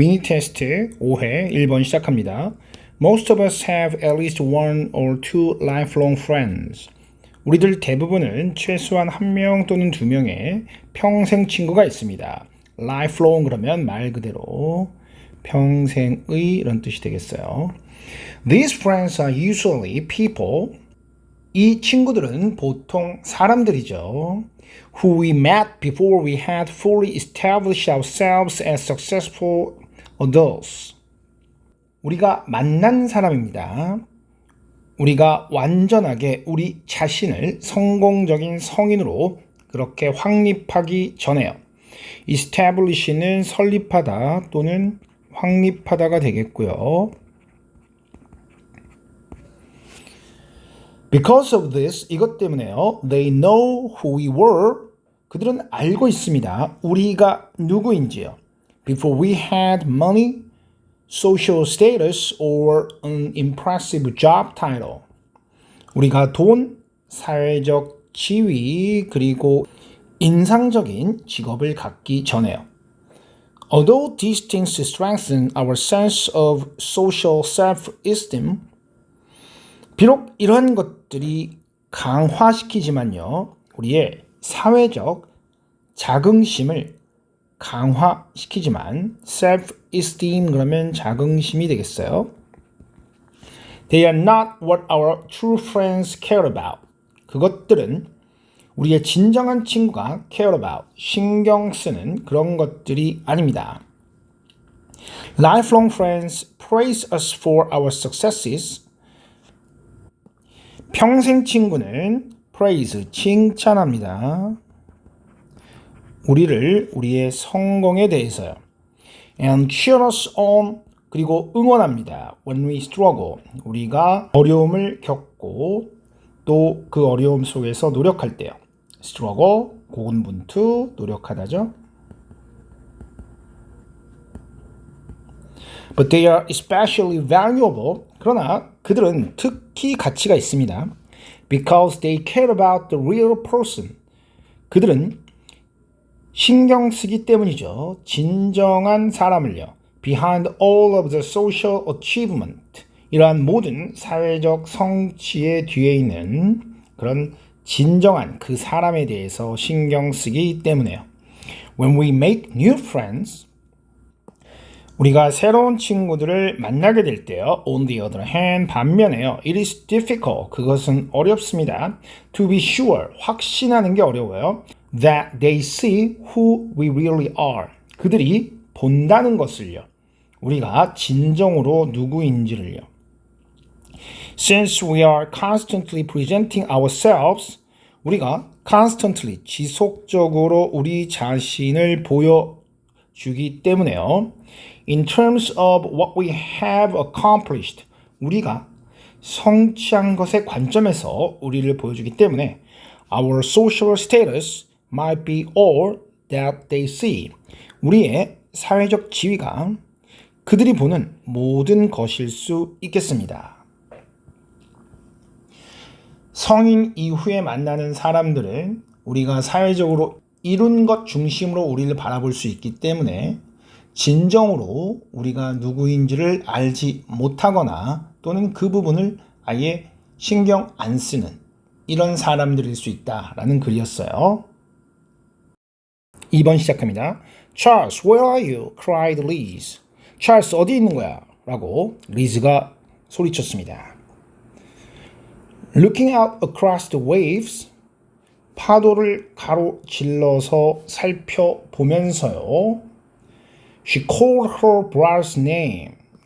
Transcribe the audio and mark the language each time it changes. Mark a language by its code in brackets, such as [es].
[ko] 미니 테스트 5회 1번 시작합니다. [en] Most of us have at least one or two lifelong friends. [ko] 우리들 대부분은 최소한 한 명 또는 두 명의 평생 친구가 있습니다. lifelong 그러면 말 그대로 평생의 이런 뜻이 되겠어요. [en] These friends are usually people. [ko] 이 친구들은 보통 사람들이죠. [en] Who we met before we had fully established ourselves as successful adults. [ko] 우리가 만난 사람입니다. 우리가 완전하게 우리 자신을 성공적인 성인으로 그렇게 확립하기 전에요. establish는 설립하다 또는 확립하다가 되겠고요. [en] Because of this, [ko] 이것 때문에요. [en] They know who we were. [ko] 그들은 알고 있습니다. 우리가 누구인지요. [en] Before we had money, social status, or an impressive job title. [ko] 우리가 돈, 사회적 지위, 그리고 인상적인 직업을 갖기 전에요. [en] Although these things strengthen our sense of social self-esteem, [ko] 비록 이러한 것들이 강화시키지만요, 우리의 사회적 자긍심을 강화시키지만 self-esteem 그러면 자긍심이 되겠어요. [en] They are not what our true friends care about. [ko] 그것들은 우리의 진정한 친구가 care about, 신경 쓰는 그런 것들이 아닙니다. [en] Lifelong friends praise us for our successes. [ko] 평생 친구는 praise, 칭찬합니다. 우리의 성공에 대해서요. [en] And cheer us on, [ko] 그리고 응원합니다. [en] When we struggle, [ko] 우리가 어려움을 겪고 또 그 어려움 속에서 노력할 때요. struggle, 고군분투, 노력하다죠. [en] But they are especially valuable. [ko] 그러나 그들은 특히 가치가 있습니다. [en] Because they care about the real person. [ko] 그들은 신경 쓰기 때문이죠. 진정한 사람을요. [en] Behind all of the social achievement. [ko] 이러한 모든 사회적 성취의 뒤에 있는 그런 진정한 그 사람에 대해서 신경 쓰기 때문에요. [en] When we make new friends, [ko] 우리가 새로운 친구들을 만나게 될 때요. [en] On the other hand, [ko] 반면에요. [en] It is difficult. [ko] 그것은 어렵습니다. [en] To be sure. [ko] 확신하는 게 어려워요. [en] That they see who we really are. [ko] 그들이 본다는 것을요. 우리가 진정으로 누구인지를요. [en] Since we are constantly presenting ourselves, [ko] 우리가 constantly, 지속적으로 우리 자신을 보여주기 때문에요. [en] In terms of what we have accomplished, [ko] 우리가 성취한 것의 관점에서 우리를 보여주기 때문에 [en] our social status might be all that they see. [ko] 우리의 사회적 지위가 그들이 보는 모든 것일 수 있겠습니다. 성인 이후에 만나는 사람들은 우리가 사회적으로 이룬 것 중심으로 우리를 바라볼 수 있기 때문에 진정으로 우리가 누구인지를 알지 못하거나 또는 그 부분을 아예 신경 안 쓰는 이런 사람들일 수 있다라는 글이었어요. 2번 시작합니다. [en] Charles, where are you? cried Liz. [ko] 찰스 어디 있는 거야? 라고 리즈가 소리쳤습니다. [en] Looking out across the waves, [ko] 파도를 가로질러서 살펴보면서요. [en] She called her brother's name.